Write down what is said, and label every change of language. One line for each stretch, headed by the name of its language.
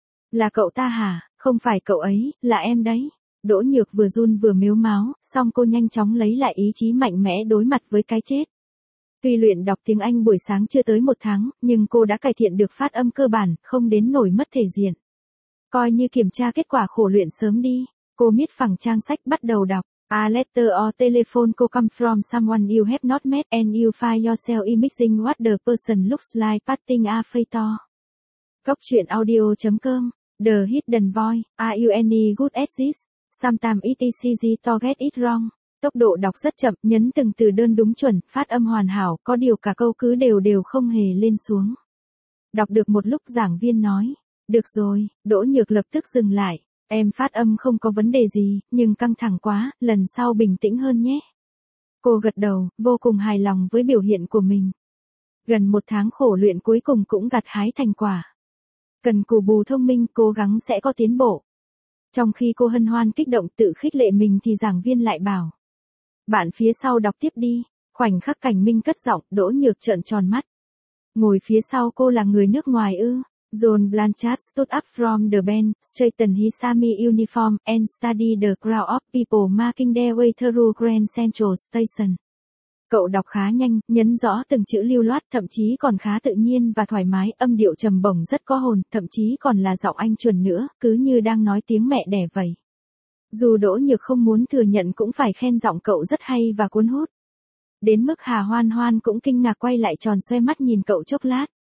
Vietnamese: Là cậu ta hả, không phải cậu ấy, là em đấy. Đỗ Nhược vừa run vừa mếu máo, song cô nhanh chóng lấy lại ý chí mạnh mẽ đối mặt với cái chết. Tuy luyện đọc tiếng Anh buổi sáng chưa tới một tháng, nhưng cô đã cải thiện được phát âm cơ bản, không đến nổi mất thể diện. Coi như kiểm tra kết quả khổ luyện sớm đi, cô miết phẳng trang sách bắt đầu đọc.
English: A letter or telephone call come from someone you have not met and you find yourself imagining what the person looks like patting a feather.
Vietnamese: Góc chuyện
English: audio.com, the hidden voice, are you any good at this? Sometimes it is easy to get it wrong.
Vietnamese: Tốc độ đọc rất chậm, nhấn từng từ đơn đúng chuẩn, phát âm hoàn hảo, có điều cả câu cứ đều không hề lên xuống. Đọc được một lúc giảng viên nói, được rồi, Đỗ Nhược lập tức dừng lại, em phát âm không có vấn đề gì, nhưng căng thẳng quá, lần sau bình tĩnh hơn nhé. Cô gật đầu, vô cùng hài lòng với biểu hiện của mình. Gần một tháng khổ luyện cuối cùng cũng gặt hái thành quả. Cần cù bù thông minh, cố gắng sẽ có tiến bộ. Trong khi cô hân hoan kích động tự khích lệ mình thì giảng viên lại bảo. Bạn phía sau đọc tiếp đi. Khoảnh khắc Cảnh Minh cất giọng, Đỗ Nhược trợn tròn mắt. Ngồi phía sau cô là người nước ngoài ư?
English: John Blanchard stood up from the bench, straightened his Sami uniform, and studied the crowd of people making their way through Grand Central Station.
Vietnamese: Cậu đọc khá nhanh, nhấn rõ từng chữ lưu loát, thậm chí còn khá tự nhiên và thoải mái, âm điệu trầm bổng rất có hồn, thậm chí còn là giọng Anh chuẩn nữa, cứ như đang nói tiếng mẹ đẻ vậy. Dù Đỗ Nhược không muốn thừa nhận cũng phải khen giọng cậu rất hay và cuốn hút. Đến mức Hà Hoan Hoan cũng kinh ngạc quay lại tròn xoe mắt nhìn cậu chốc lát.